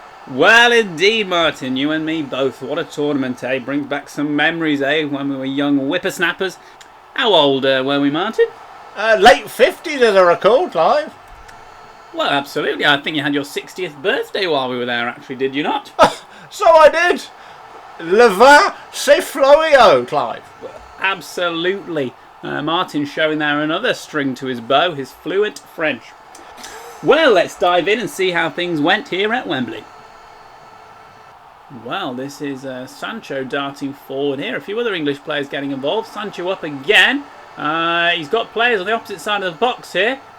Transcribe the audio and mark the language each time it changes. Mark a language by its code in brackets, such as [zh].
[en] Well, indeed, Martin. You and me both. What a tournament, eh? Brings back some memories, eh? When we were young whippersnappers. How old were we, Martin? Late 50s, as I recall, Clive. Well, absolutely. I think you had your 60th birthday while we were there, actually, did you not? So I did. [fr] Le vin, c'est florio, Clive. [en] Absolutely. Martin showing there another string to his bow, his fluent French. Well, let's dive in and see how things went here at Wembley. Well, this is Sancho darting forward here. A few other English players getting involved. Sancho up again. He's got players on the opposite side of the box here.